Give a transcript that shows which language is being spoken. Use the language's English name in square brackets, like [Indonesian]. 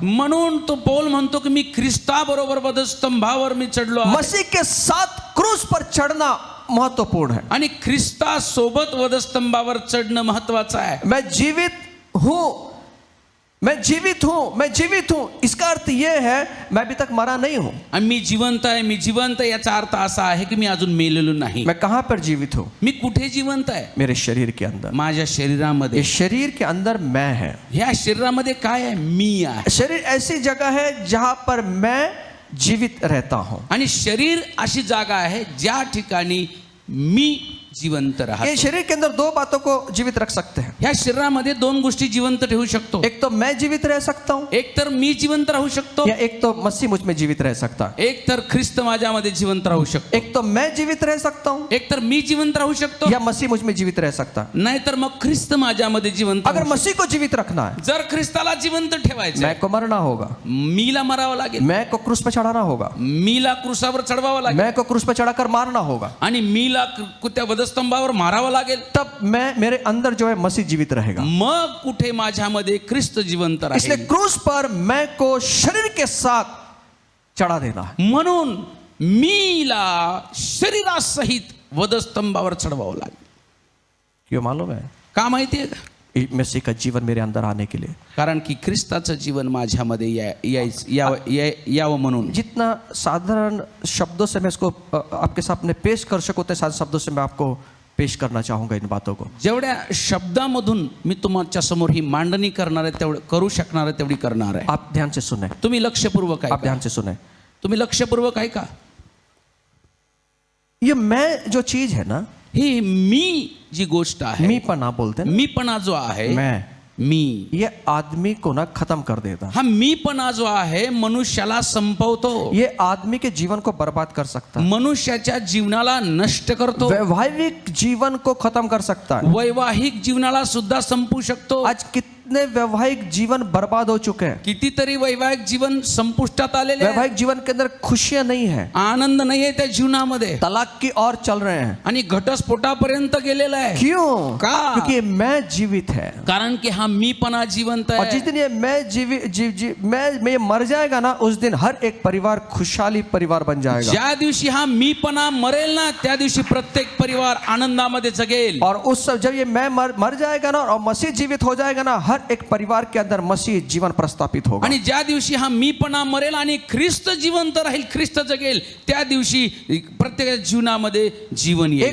[Marathi] म्हणून तो पौल म्हणतो की मी ख्रिस्ताबरोबर वधस्तंभावर मी चढलो आहे। [Hindi] मसीह के साथ क्रूस पर चढ़ना महत्वपूर्ण है, आणि ख्रिस्तासोबत वधस्तंभावर चढणं महत्वाचं आहे। मैं जीवित हूं मैं जीवित हूं, इसका अर्थ यह है मैं अभी तक मरा नहीं हूं। [Marathi] आणि मी जिवंत आहे याचा अर्थ असा आहे की मी अजून मेलेलो नाही. [Hindi] मैं कहां पर जीवित हूं? [Marathi] मी कुठे जिवंत आहे? [Hindi] मेरे शरीर के अंदर. [Marathi] माझ्या शरीरामध्ये. [Hindi] ये शरीर के अंदर मैं है. [Marathi] ह्या शरीरामध्ये काय आहे? मी आहे. [Hindi] शरीर ऐसी जगह है जहां पर मैं जीवित रहता हूं. [Marathi] आणि शरीर अशी जागा आहे ज्या ठिकाणी मी जिवंत [Hindi] ये [Marathi] राहतो. [Hindi] शरीर के अंदर दो बातों को जीवित रख सकते हैं. [Marathi] ह्या शरीरामध्ये दोन गोष्टी जिवंत ठेवू शकतो. [Hindi] एक तो मैं जीवित रह सकता हूं, [Marathi] एक तर मी जिवंत राहू शकतो, [Hindi] या एक तो मसीह मुझ में जीवित रह सकता है. [Marathi] एक तर ख्रिस्त माझ्यामध्ये जिवंत राहू शकतो, [Hindi] एक तो मैं जीवित रह सकता हूं, [Marathi] एक तर मी जिवंत राहू शकतो, [Hindi] या मसीह मुझ में जीवित रह सकता है. [Marathi] नाहीतर मग ख्रिस्त माझ्यामध्ये जिवंत [Hindi] अगर [Marathi] राहू [Hindi] मसीह को जीवित रखना है, [Marathi] शकतो. जर ख्रिस्ताला जिवंत ठेवायचं [Hindi] मैं को मरना होगा, [Marathi] मीला मरावं लागेल, [Hindi] मैं को क्रूस पे चढ़ाना होगा, [Marathi] मीला क्रूसावर चढवावं लागेल, [Hindi] मैं को क्रूस पे चढ़ाकर मारना होगा. [Marathi] आणि मीला त्या वधस्तंभावर मारावं लागेल. [Hindi] तब मैं मेरे अंदर जो है मसीह जीवित रहेगा. [Marathi] मग कुठे माझ्यामध्ये ख्रिस्त जिवंत [Hindi] इसलिए [Marathi] राहील. [Hindi] क्रूस पर मैं को शरीर के साथ चढ़ा देना है. [Marathi] म्हणून मीला शरीरासहित वधस्तंभावर चढवावं लागेल. [Hindi] क्यों मालूम है? [Marathi] का माहितीये का? [Hindi] मसीह का जीवन मेरे अंदर आने के लिए. [Marathi] कारण की ख्रिस्ताचं जीवन माझ्यामध्ये यावं म्हणून. [Hindi] जितना साधारण शब्दों से मैं इसको आपके सामने पेश कर सकूं उतने साधारण शब्दों से मैं आपको पेश करना चाहूंगा इन बातों को. [Marathi] जेवढ्या शब्दामधून मी तुमच्या समोर ही मांडणी करणार आहे तेवढं करू शकणार आहे तेवढी करणार आहे. [Hindi] आप ध्यान से सुने, [Marathi] तुम्ही लक्षपूर्वक [Hindi] आप [Marathi] ऐका. [Hindi] ध्यान से सुने. [Marathi] तुम्ही लक्षपूर्वक ऐका. [Hindi] ये मैं जो चीज है ना, [Marathi] ही मी जी गोष्ट आहे, [Hindi] मीपणा बोलते हैं ना, [Marathi] मीपणा जो आहे, [Hindi] मैं, [Marathi] मी, [Hindi] ये आदमी को ना खत्म कर देता. [Marathi] हा मीपणा जो आहे मनुष्याला संपवतो, [Hindi] ये आदमी के जीवन को बर्बाद कर सकता है, [Marathi] मनुष्याच्या जीवनाला नष्ट करतो, [Hindi] वैवाहिक जीवन को खत्म कर सकता है. [Marathi] वैवाहिक जीवनाला सुद्धा संपू शकतो. [Hindi] आज कितने वैवाहिक जीवन बर्बाद हो चुके हैं. [Marathi] कितीतरी वैवाहिक जीवन संपुष्टात आलेले आहे. [Hindi] वैवाहिक जीवन के अंदर खुशियां नहीं है, [Marathi] आनंद नाही आहे त्या जीवनामध्ये, [Hindi] तलाक की ओर चल रहे हैं. [Marathi] आणि घटस्फोटापर्यंत गेलेला आहे. [Hindi] क्यों? [Marathi] का? [Hindi] क्योंकि ये मैं जीवित है. [Marathi] कारण की हा मीपणा जिवंत [Hindi] और जिस [Marathi] आहे. [Hindi] दिन ये मैं मर जाएगा ना, उस दिन हर एक परिवार खुशहाली परिवार बन जाएगा. [Marathi] ज्या दिवशी हा मीपणा मरेल ना त्या दिवशी प्रत्येक परिवार आनंदामध्ये जगेल. [Hindi] और उस जब ये मैं मर जाएगा ना और मसीह जीवित हो जाएगा ना, हर एक परिवार के अंदर मसीह जीवन प्रस्थापित होगा. [Marathi] आणि ज्या दिवशी हा मीपणा मरेल आणि ख्रिस्त जिवंत राहील, ख्रिस्त जगेल, त्या दिवशी प्रत्येक जीवनामध्ये जीवन येईल.